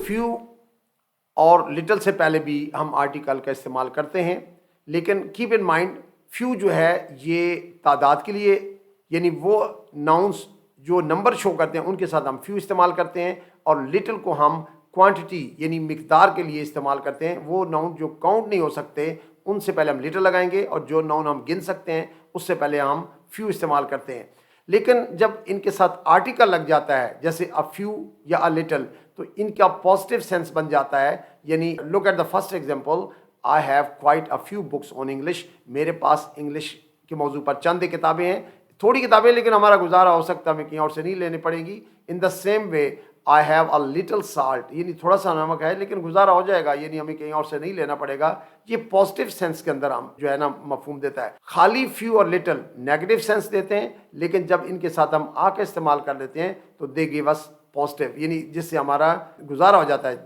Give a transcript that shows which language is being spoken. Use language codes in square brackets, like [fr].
[ur] Few اور little سے پہلے بھی ہم آرٹیکل کا استعمال کرتے ہیں، لیکن [en] keep in mind [ur] فیو جو ہے یہ تعداد کے لیے یعنی وہ ناؤنس جو نمبر شو کرتے ہیں ان کے ساتھ ہم فیو استعمال کرتے ہیں، اور لٹل کو ہم کوانٹٹی یعنی مقدار کے لیے استعمال کرتے ہیں. وہ ناؤن جو کاؤنٹ نہیں ہو سکتے ان سے پہلے ہم لٹل لگائیں گے، اور جو ناؤن ہم گن سکتے ہیں اس سے پہلے ہم فیو استعمال کرتے ہیں. لیکن جب ان کے ساتھ آرٹیکل لگ جاتا ہے جیسے a few یا a little تو ان کا پازیٹیو سینس بن جاتا ہے. یعنی [en] look at the first example, I have quite a few books on English. [ur] میرے پاس انگلش کے موضوع پر چند کتابیں ہیں, تھوڑی کتابیں, لیکن ہمارا گزارا ہو سکتا ہے, ہمیں کہیں اور سے نہیں لینی پڑے گی. [en] In the same way I have a little salt, [ur] یعنی تھوڑا سا نمک ہے لیکن گزارا ہو جائے گا, یعنی ہمیں کہیں اور سے نہیں لینا پڑے گا. یہ پازیٹیو سینس کے اندر ہم جو ہے نا مفہوم دیتا ہے. خالی فیو اور لٹل نیگیٹو سینس دیتے ہیں, لیکن جب ان کے ساتھ ہم آ کے استعمال کر لیتے ہیں تو [en] they give us positive, [ur] یعنی جس سے ہمارا گزارا ہو جاتا ہے.